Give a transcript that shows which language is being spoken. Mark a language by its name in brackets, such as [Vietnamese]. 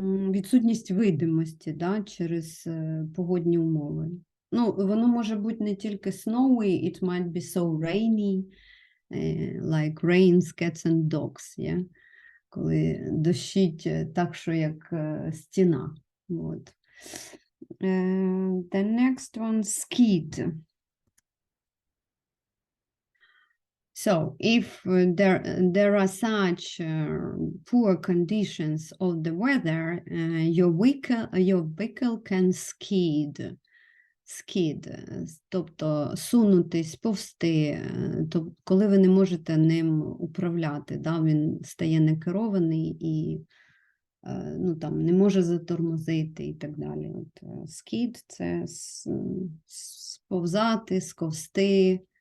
[Ukrainian] Відсутність видимості, да, через погодні умови. Ну, воно може бути не тільки [English] snowy, it might be so rainy, like rains, cats and dogs, yeah? [Ukrainian] Коли дощить так, що як стіна. [English] От. The next one, skid. So if there are such poor conditions of the weather, your vehicle can skid. [Ukrainian] Skid, тобто сунутись, повзти, тобто, коли ви не можете ним управляти, да, він стає некерований і ну, там, не може затормозити і так далі. От, skid – це сповзати, сковзти.